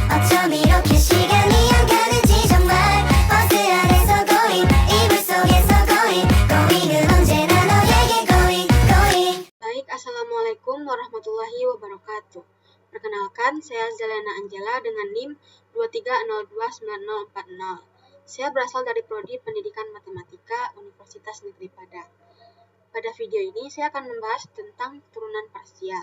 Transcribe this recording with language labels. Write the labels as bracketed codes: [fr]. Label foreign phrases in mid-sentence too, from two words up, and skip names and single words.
[ko] 어쩜 이렇게 시간이 안 가는지 정말 버스 안에서 고잉 이불 속에서 고잉은 언제나 너에게 고잉. [id] Baik, [ar] السلام عليكم ورحمة الله وبركاته. [id] Perkenalkan, saya Zelena Angela dengan NIM 23029040. Saya berasal dari Prodi Pendidikan Matematika Universitas Negeri Padang. Pada video ini, saya akan membahas tentang turunan parsial.